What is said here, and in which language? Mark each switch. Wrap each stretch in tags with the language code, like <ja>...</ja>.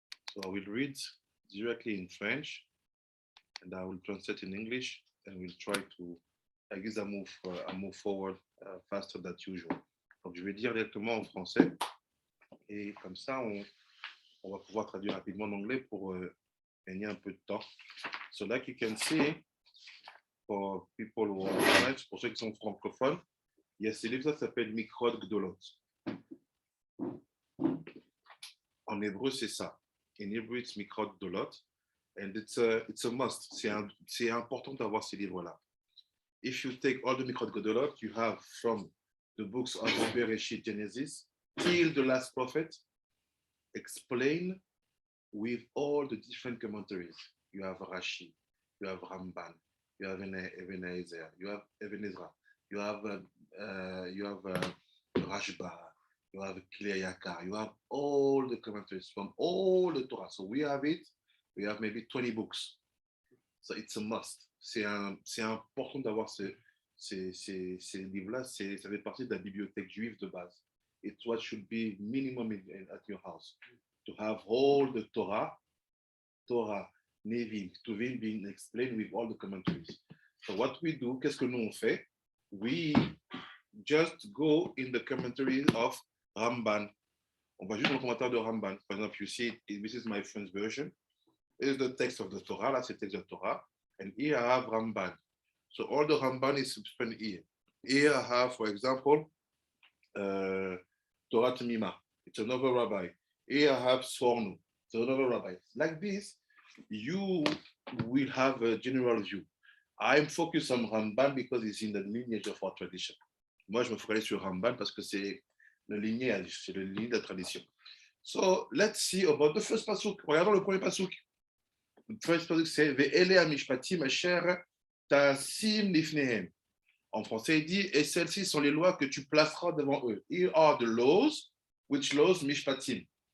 <en>So I will read directly in French and I will translate in English and we'll try to, I guess I move forward faster than usual.</en> <fr>Donc je vais dire directement en français et comme ça on va pouvoir traduire rapidement en anglais pour gagner un peu de temps.</fr> <en>So like you can see, for people who are French,</en> <fr>pour ceux qui sont francophones, il y a ce livre qui s'appelle Mikrot Gdolot. En hébreu, c'est ça.</fr> <en>In Hebrew, it's Mikrot Gdolot. And it's a must.</en> <fr>C'est important d'avoir ces livres-là.</fr> <en>If you take all the Mikrot Gdolot, you have from the books of Bereshit, Genesis, till the last prophet, explain with all the different commentaries. You have Rashi, you have Ramban, you have Even Ezer, you have Even Ezra, you have Rashba, you have Kli Yakar, you have all the commentaries from all the Torah. So we have it. We have maybe 20 books. So it's a must.</en> <fr>C'est important d'avoir ces livres-là. Ça fait partie de la bibliothèque juive de base.</fr> <en>It's what should be minimum at your house. To have all the Torah, Nevi'im, Ketuvim being explained with all the commentaries. So what we do,</en> <fr>qu'est-ce que nous on fait?</fr> <en>We just go in the commentary of Ramban.</en> <fr>On va juste dans le commentaire de Ramban.</fr> <en>For example, you see, this is my French version. Is the text of the Torah,</en> <fr>là c'est le texte de Torah,</fr> <en>and here I have Ramban. So all the Ramban is spent here. Here I have, for example, Torah Temima, it's another rabbi. Here I have Sforno, it's another rabbi. Like this, you will have a general view. I'm focused on Ramban because it's in the lineage of our tradition.</en> <fr>Moi, je me focalise sur Ramban parce que c'est le lignage, c'est le lignage de la tradition.</fr> <en>So let's see about the first pasuk.</en> <fr>Regardons le premier pasuk. Le first pasuk, c'est</fr> <he>Ve'ele amishpatim asher tasim lifnehem.</he> <fr>En français, il dit, et celles-ci sont les lois que tu placeras devant eux.</fr> <en>Here are the laws, which laws mishpatim.</en>